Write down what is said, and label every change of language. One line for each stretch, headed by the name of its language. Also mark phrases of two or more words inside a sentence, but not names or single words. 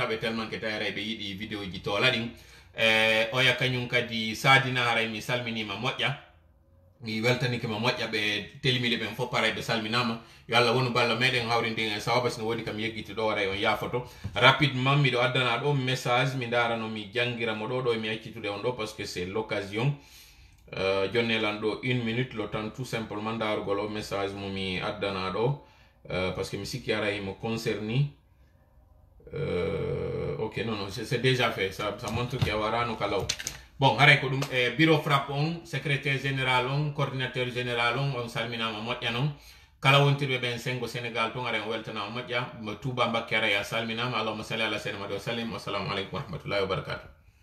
Fula: ɓe tellement ke tawi ɓe yiɗi vidéo ji toola ɗin oya kañum kadi Sadina haray mi salminima moƴƴa mi weltanikima moƴƴa ɓe telmiɗe ɓen fof paray ɓe salminama yo Allah wonu balla meɗen hawrindin en sawaba sino woodi kam yeggiti ɗo waray on yaafoto rapidement miɗo addana ɗo message mi darano mi jangiramo ɗo mi accitude on ɗo
French: parce que c'est l'occasion
Fula: jonnelan ɗo 1 minute
French: le temps tout simplement
Fula: darugol o message mo mi addana ɗo
French: parce que
Fula: mi sikki aray mo concerni
French: ok non c'est déjà fait ça montre que
Fula: a warano kalaw bon haray ko ɗum bureau frappe on
French: secrétaire général
Fula: on
French: coordinateur général
Fula: on salminama moƴƴa noon kala wontirɓe ɓen sengo Sénégal ton aray on weltanama moƴƴa Touba Mbacké aray a salminama
Arabic: اللهم صل على سيدنا محمد وسلم. السلام عليكم ورحمة الله وبركاته.